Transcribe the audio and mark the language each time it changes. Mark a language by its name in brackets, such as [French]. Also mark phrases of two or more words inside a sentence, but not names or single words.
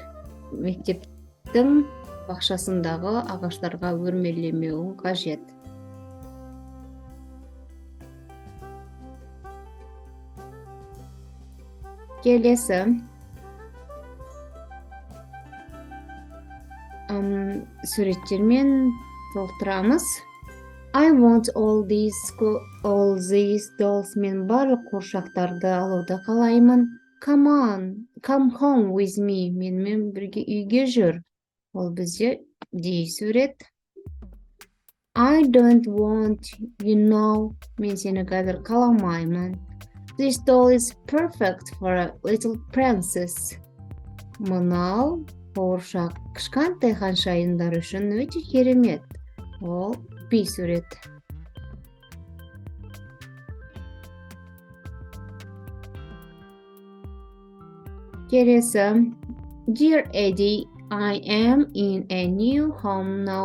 [Kazakh] Мектептің бақшасындағы ағаштарға өрмелемеуің қажет. Келесі. суреттермен толықтырамыз. [English] I want all these dolls. [Kazakh] Мен барлық қуыршақтарды алуды қалаймын. [English] Come home with me. [Kazakh] Менімен бірге үйге жүр. Ол бізде D сурет. [English] I don't want you now. [Kazakh] Мен сені қазір қаламаймын. [English] This doll is perfect for a little princess. [Kazakh] Мынау қуыршақ кішкентай ханшайымдар үшін өте керемет. Ол P сурет. Келесі. [English] Dear Eddie, I am in a new home now.